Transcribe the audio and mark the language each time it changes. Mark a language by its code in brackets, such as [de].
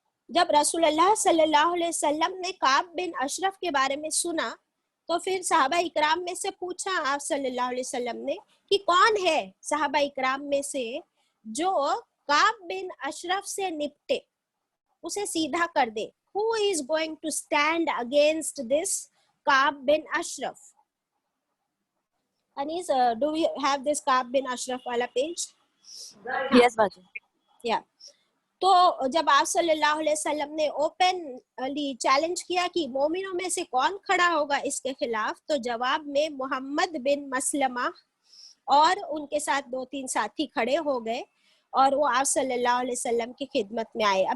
[ur] جب رسول اللہ صلی اللہ علیہ وسلم نے کعب بن اشرف کے بارے میں سنا تو پھر صحابہ اکرام میں سے پوچھا آپ صلی اللہ علیہ وسلم نے کہ کون ہے صحابہ اکرام میں سے جو کعب بن اشرف سے نپٹے, اسے سیدھا کر دے. [en] Who is going to stand against this Ka'b bin Ashraf? Anis, do we have this Ka'b bin Ashraf wala page? Yes, Baji. Yeah. [ur] تو جب آپ صلی اللہ علیہ وسلم نے اوپنلی چیلنج کیا کہ مومنوں میں سے کون کھڑا ہوگا اس کے خلاف, تو جواب میں محمد بن مسلمہ اور ان کے ساتھ 2-3 ساتھی کھڑے ہو گئے اور وہ آپ صلی اللہ علیہ وسلم کی خدمت میں آئے.